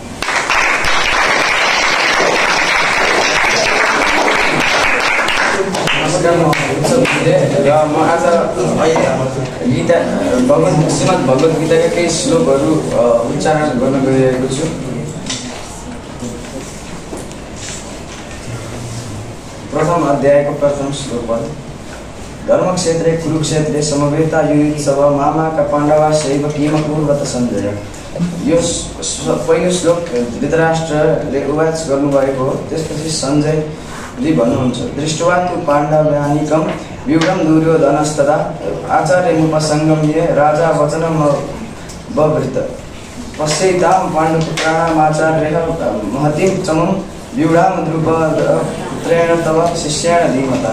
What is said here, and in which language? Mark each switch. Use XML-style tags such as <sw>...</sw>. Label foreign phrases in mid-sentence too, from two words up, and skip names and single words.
<ne>नमस्कार, म उत्सव घिमिरे र म आज गीता श्रीमद् भगवत गीताका केही श्लोकहरू उच्चारण गर्न गइरहेको छु। प्रथम अध्यायको प्रथम श्लोक हो।</ne> <sa>धर्मक्षेत्रे कुरुक्षेत्रे समवेता युयुत्सव मामाका पाण्डवा शैव किम कुर्वत सञ्जय।</sa> <ne>यो पहिलो श्लोक धृतराष्ट्रले उवाच गर्नुभएको हो। त्यसपछि सञ्जयले भन्नुहुन्छ,</ne> <sa>दृष्ट्वा तु पाण्डवानीकं व्यूढं दुर्योधनस्तदा आचार्यमुपसङ्गम्य राजा वचनमवृत पश्यैतां पाण्डुपुत्राणामाचार्यः महतीं चमं व्यूढां द्रुपदपुत्रेण तव शिष्येण धीमता।</sa>